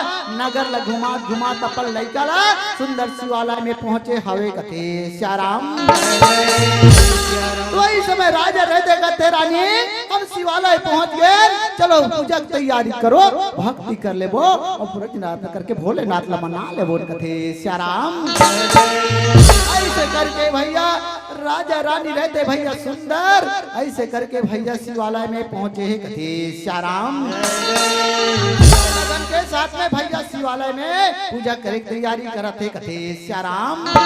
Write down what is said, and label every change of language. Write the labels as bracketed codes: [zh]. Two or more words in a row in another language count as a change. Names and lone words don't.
[hne] नगर ल घुमा घुमा तपल लैका ला सुंदर शिवालय में पहुंचे हवे कथे श्याराम। तो इस समय राजा रहते कहते रानी हम शिवालय पहुंच गए, चलो पूजा की तैयारी करो, भक्ति कर ले वो और पूजनाथ करके भोलेनाथ ला मना ले वो कथे श्याराम। ऐसे करके भैया राजा रानी रहते भैया सुंदर, ऐसे करके भैया शिवालय में पहुंचे है कथे श्याराम। लगन के साथ में भैया शिवालय में पूजा करे तैयारी करते कथे श्याराम।